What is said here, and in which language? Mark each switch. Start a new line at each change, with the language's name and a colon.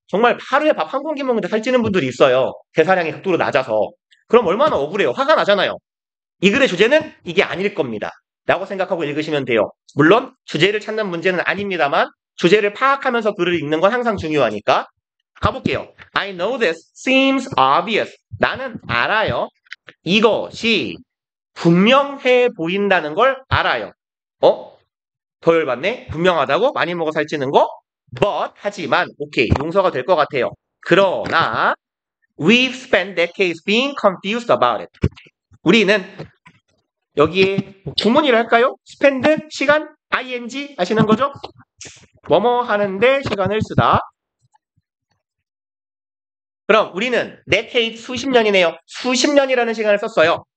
Korean: 정말 하루에 밥 한 공기 먹는데 살찌는 분들이 있어요. 대사량이 극도로 낮아서. 그럼 얼마나 억울해요. 화가 나잖아요. 이 글의 주제는 이게 아닐 겁니다. 라고 생각하고 읽으시면 돼요. 물론 주제를 찾는 문제는 아닙니다만 주제를 파악하면서 글을 읽는 건 항상 중요하니까. 가볼게요.
English: I know this seems obvious.
Korean: 나는 알아요. 이것이 분명해 보인다는 걸 알아요. 더 열받네? 분명하다고? 많이 먹어 살찌는 거? But, 하지만, 오케이, 용서가 될 것 같아요. 그러나,
English: we've spent decades being confused about it.
Korean: 우리는 여기에 구문이라 할까요? spend, 시간, ing 아시는 거죠? 뭐뭐 하는데 시간을 쓰다. 그럼 우리는 decade 수십 년이네요. 수십 년이라는 시간을 썼어요.